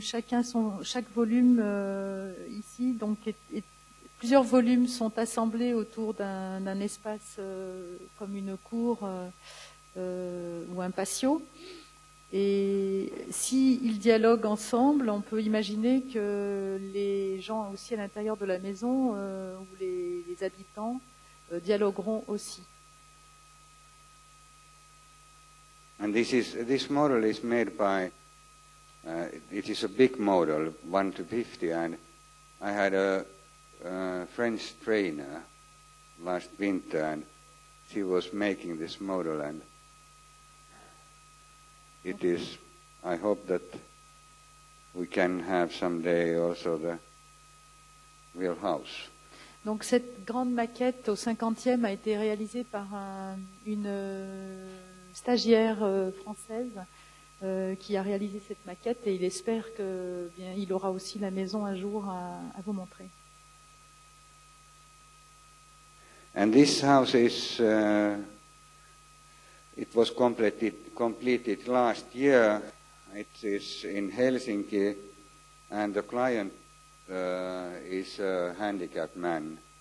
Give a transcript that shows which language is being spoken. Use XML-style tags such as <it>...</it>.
<fr>Chaque volume ici, donc plusieurs volumes sont assemblés autour d'un espace comme une cour ou un patio. Et s'ils dialoguent ensemble, on peut imaginer que les gens aussi à l'intérieur de la maison ou les habitants dialogueront aussi.</fr> <en>And this model is made by, it is a big model, 1 to 50, and I had a French trainer last winter, and she was making this model, and it is, I hope that we can have someday also the real house.</en> <fr>Donc cette grande maquette au 50e a été réalisée par une stagiaire française qui a réalisé cette maquette et il espère que il aura aussi la maison un jour à vous montrer.</fr> <en>And this house is, it was completed last year. It is in Helsinki, and the client is a handicapped man.</en>